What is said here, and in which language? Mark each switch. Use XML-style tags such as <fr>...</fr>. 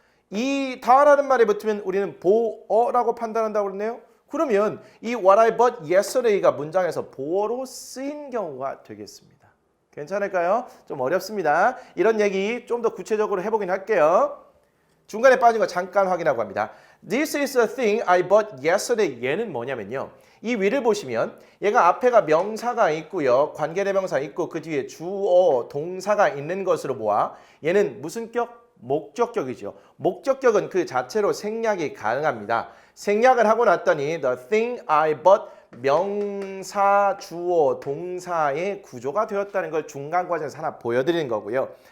<ko>이 다라는 말에 붙으면 우리는 보어라고 판단한다고 그랬네요. 그러면 이</ko> <en>what I bought yesterday</en> <ko>가 문장에서 보어로 쓰인 경우가 되겠습니다. 괜찮을까요? 좀 어렵습니다. 이런 얘기 좀 더 구체적으로 해보긴 할게요. 중간에 빠진 거 잠깐 확인하고 합니다.</ko> <en>This is the thing I bought yesterday.</en> <ko>얘는 뭐냐면요. 이 위를 보시면 얘가 앞에가 명사가 있고요. 관계대명사 있고 그 뒤에 주어, 동사가 있는 것으로 보아 얘는 무슨 격? 목적격이죠. 목적격은 그 자체로 생략이 가능합니다. 생략을 하고 났더니</ko> <en>the thing I bought</en> <ko>명사, 주어, 동사의 구조가 되었다는 걸 중간 과정에서 하나 보여드리는 거고요.</ko>